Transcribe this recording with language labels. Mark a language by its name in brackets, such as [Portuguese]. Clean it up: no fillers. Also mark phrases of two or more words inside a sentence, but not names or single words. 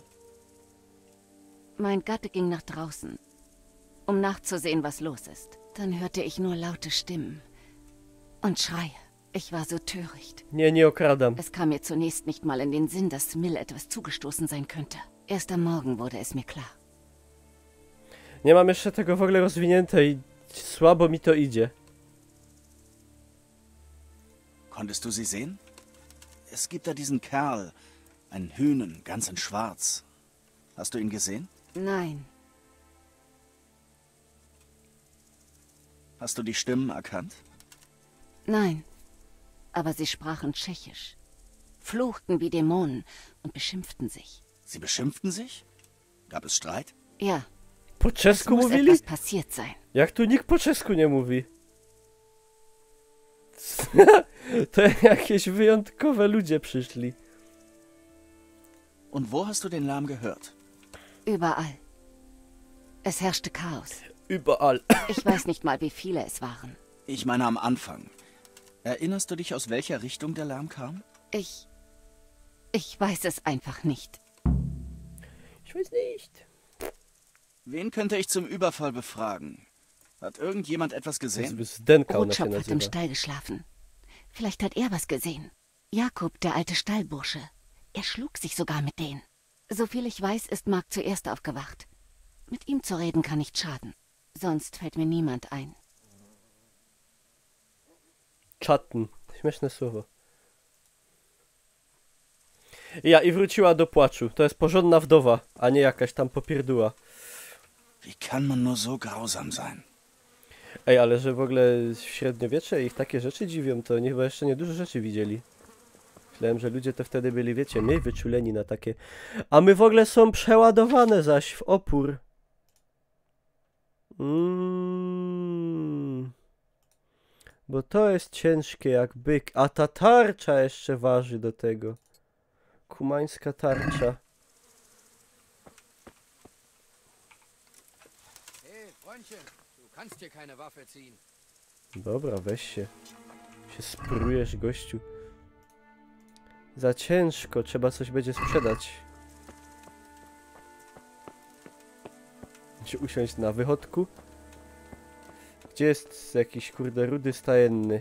[German] Mein Gatte ging nach draußen, um nachzusehen, was los ist. Dann hörte ich nur laute Stimmen und Schreie. Ich war so töricht. [Polish] Nie okradam. [German] Es kam mir zunächst nicht mal in den Sinn, dass Mill etwas zugestoßen sein könnte. Erst am Morgen wurde es mir klar. [Polish] Nie mam jeszcze tego w ogóle rozwinięte i słabo mi to idzie. [German] Konntest du sie sehen? Es gibt da diesen Kerl, einen Hühnen, ganz in Schwarz. Hast du ihn gesehen? Nein, Hast du die Stimmen erkannt? nein. Aber sie sprachen Tschechisch, fluchten wie Dämonen und beschimpften sich. Sie beschimpften sich? Gab es Streit? Ja, [Polish] Po [German] es [Polish] czesku [German] muss [Polish] mówili? [German] etwas passiert sein. [Polish] Jak tu nikt po czesku nie mówi? To jakieś wyjątkowe ludzie przyszli. [German] Und wo hast du den Lärm gehört? Überall. Es herrschte Chaos. Überall. Ich weiß nicht mal, wie viele es waren. Ich meine am Anfang. Erinnerst du dich, aus welcher Richtung der Lärm kam? Ich weiß es einfach nicht. Ich weiß nicht. Wen könnte ich zum Überfall befragen? Hat irgendjemand etwas [Polish] To [German] gesehen? [Polish] jest Zdenka, ona się [German] Rotschopf hat im [Polish] nazywa. [German] Stall geschlafen. Vielleicht hat er was gesehen. Jakob, der alte Stallbursche. Er schlug sich sogar mit denen. Soviel ich weiß, ist Mark zuerst aufgewacht. Mit ihm zu reden kann nicht schaden. Sonst fällt mir niemand ein. [Polish] Czatn. Śmieszne słowo. Ja, i wróciła do płaczu. To jest porządna wdowa, a nie jakaś tam popierduła. [German] Wie kann man nur so grausam sein? [Polish] Ej, ale że w ogóle w średniowiecze ich takie rzeczy dziwią, to nie, chyba jeszcze nie dużo rzeczy widzieli. Myślałem, że ludzie to wtedy byli, wiecie, mniej wyczuleni na takie... A my w ogóle są przeładowane zaś w opór. Bo to jest ciężkie jak byk. A ta tarcza jeszcze waży do tego. Kumańska tarcza. [German] Hey, Freundchen, du kannst hier keine Waffe ziehen. [Polish] Dobra, weź się. Się sprujesz, gościu. Za ciężko, trzeba coś będzie sprzedać. Muszę usiąść na wychodku. Gdzie jest jakiś kurde rudy stajenny?